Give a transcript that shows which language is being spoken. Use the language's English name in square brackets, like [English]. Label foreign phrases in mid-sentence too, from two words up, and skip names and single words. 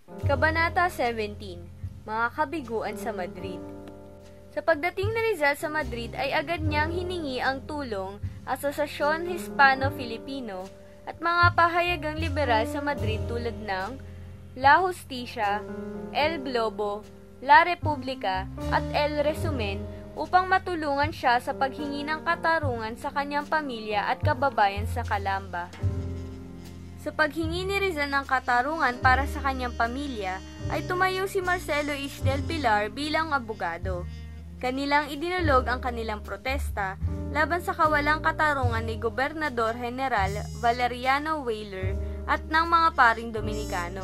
[Filipino] Kabanata 17, Mga Kabiguan sa Madrid. Sa pagdating ni Rizal sa Madrid ay agad niyang hiningi ang tulong Asosasyon Hispano-Filipino at mga pahayagang liberal sa Madrid tulad ng La Justicia, El Globo, La República at El Resumen upang matulungan siya sa paghingi ng katarungan sa kanyang pamilya at kababayan sa Calamba. Sa paghingi ni Rizal ng katarungan para sa kanyang pamilya, ay tumayo si Marcelo H. del Pilar bilang abogado. Kanilang idinulog ang kanilang protesta laban sa kawalang katarungan ni Gobernador General Valeriano Weyler at ng mga paring Dominikano.